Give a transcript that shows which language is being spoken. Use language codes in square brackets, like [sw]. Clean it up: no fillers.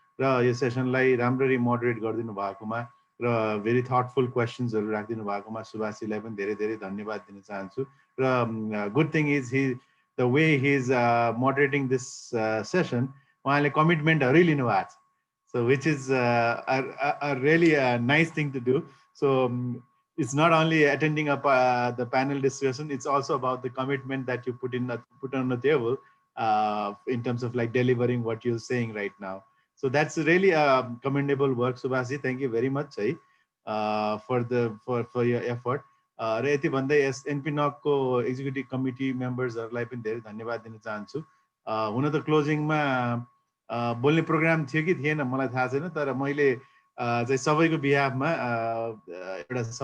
[ne] र यो सेसनलाई राम्ररी मोडरेट गरिदिनु भएकोमा र भेरी थटफुल क्वेसन्सहरू राखिदिनु भएकोमा सुभाषजीलाई पनि धेरै धेरै धन्यवाद दिन चाहन्छु। [en] र good thing is the way he is moderating this session, [ne] उहाँले कमिटमेन्टहरू लिनु भएको छ। [en] So which is a really nice thing to do. So it's not only attending the panel discussion, it's also about the commitment that you put on the table in terms of like delivering what you're saying right now. So that's really commendable work, Subhashi. Thank you very much for your effort. [ne] र यति भन्दै NP नगको executive committee मेम्बर्सहरूलाई पनि धेरै धन्यवाद दिन चाहन्छु। हुन त क्लोजिङमा बोल्ने प्रोग्राम थियो कि थिएन मलाई थाहा छैन, तर मैले चाहिँ सबैको बिहाफमा एउटा